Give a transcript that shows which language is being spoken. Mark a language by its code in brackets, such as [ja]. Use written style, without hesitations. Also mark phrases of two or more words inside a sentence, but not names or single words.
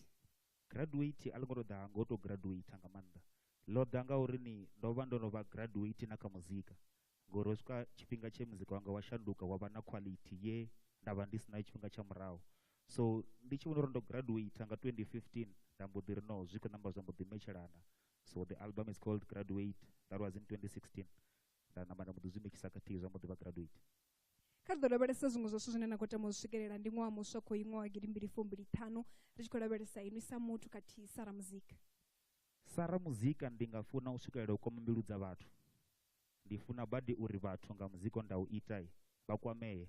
[ve] Graduate a ḽi ngo to ḓa ngo to graduate nga maanḓa ḽo ḓa nga uri ndo vha ndo no vha graduate na kha muzika ngori swika tshifhinga tshe muzika wanga wa shanduka wa vha na quality ye nda vha ndi sina tshifhinga tsha murahu. So ndi tshi vhona uri ndo graduate nga 2015 nda mbo ḓi ri no zwi khou namba zwa mbo ḓi metshelana. [en] So the album is called Graduate, that was in 2016 [ve] nda namba nda mbo ḓi zwi mikisa khathihi zwa mbo ḓi vha Graduate. Kha ri ḓo lavhelesa zwiṅwe zwashu zwine na khou tama u swikelela ndi ṅwaha muswa khou iṅwaha 2025 ri tshi khou lavhelesa inu sa muthu khathihi Sara Muzika. Sara Muzika ndi nga funa u swikelela u kwama mbilu dza vhathu. Ndi funa badi uri vhathu nga muzika nda u ita vha kwameye.